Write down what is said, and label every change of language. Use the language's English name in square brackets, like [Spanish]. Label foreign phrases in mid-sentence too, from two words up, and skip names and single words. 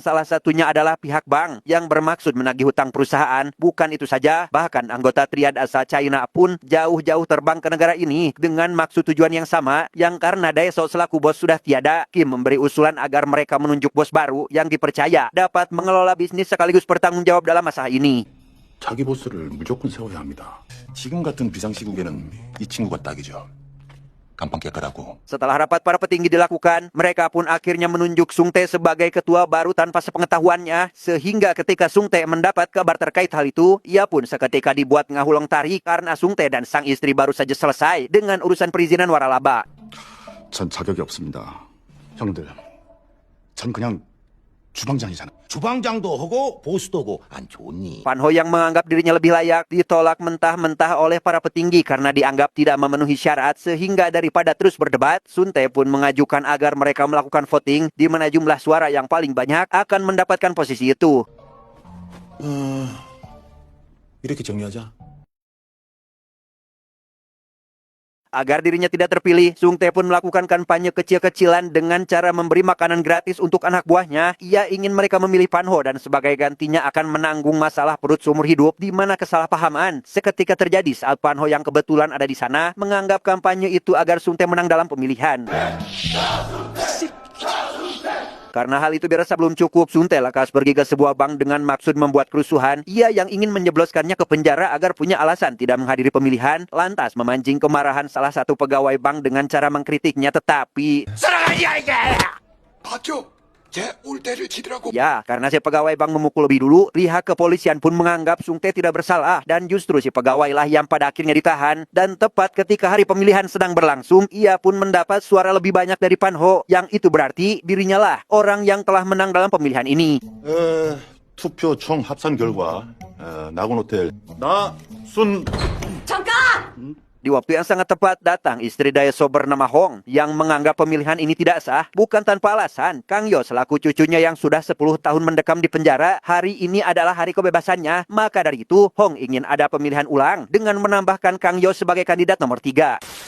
[Indonesian] Salah satunya adalah pihak bank yang bermaksud menagih hutang perusahaan. Bukan itu saja, bahkan anggota triad asal China pun jauh-jauh terbang ke negara ini dengan maksud tujuan yang sama, yang karena Daesung selaku bos sudah tiada, Kim memberi usulan agar mereka menunjuk bos baru yang dipercaya dapat mengelola bisnis sekaligus bertanggung jawab dalam masalah ini. [Korean] 자기 보스를 무조건 세워야 합니다. 지금 같은 비상시국에는 이 친구가 딱이죠. 간판 깨끗하고. [Indonesian] Setelah rapat para petinggi dilakukan, mereka pun akhirnya menunjuk Sung Tae sebagai ketua baru tanpa sepengetahuannya, sehingga ketika Sung Tae mendapat kabar terkait hal itu, ia pun seketika dibuat [Sundanese] ngahulang tarik [Indonesian] karena Sung Tae dan sang istri baru saja selesai dengan urusan perizinan waralaba. [Korean] 전 자격이 없습니다. 형들, 전 그냥 주방장이잖아. 주방장도 하고 보스도 하고 안 좋니? [Indonesian] Pan Ho yang menganggap dirinya lebih layak ditolak mentah-mentah oleh para petinggi karena dianggap tidak memenuhi syarat, sehingga daripada terus berdebat, Sun Tae pun mengajukan agar mereka melakukan voting di mana jumlah suara yang paling banyak akan mendapatkan posisi itu. [Korean] 이렇게 정리하자. [Indonesian] Agar dirinya tidak terpilih, Sung Tae pun melakukan kampanye kecil-kecilan dengan cara memberi makanan gratis untuk anak buahnya. Ia ingin mereka memilih Pan Ho dan sebagai gantinya akan menanggung masalah perut seumur hidup, di mana kesalahpahaman seketika terjadi saat Pan Ho yang kebetulan ada di sana menganggap kampanye itu agar Sung Tae menang dalam pemilihan. Karena hal itu dirasa belum cukup, Sun Tae lekas pergi ke sebuah bank dengan maksud membuat kerusuhan. Ia yang ingin menjebloskannya ke penjara agar punya alasan tidak menghadiri pemilihan, lantas memancing kemarahan salah satu pegawai bank dengan cara mengkritiknya, tetapi... [Korean] 봤죠? 제 올 때를 지더라고. [Indonesian] Ya, karena si pegawai bank memukul lebih dulu, pihak kepolisian pun menganggap Sung Tae tidak bersalah dan justru si pegawai lah yang pada akhirnya ditahan. Dan tepat ketika hari pemilihan sedang berlangsung, ia pun mendapat suara lebih banyak dari Pan Ho, yang itu berarti dirinya lah orang yang telah menang dalam pemilihan ini. [Korean] 투표 총 합산 결과 나곤호텔 나순. 잠깐! [Indonesian] Di waktu yang sangat tepat datang istri Daesung bernama Hong yang menganggap pemilihan ini tidak sah. Bukan tanpa alasan, Kang Yo selaku cucunya yang sudah 10 tahun mendekam di penjara, hari ini adalah hari kebebasannya. Maka dari itu, Hong ingin ada pemilihan ulang dengan menambahkan Kang Yo sebagai kandidat nomor 3.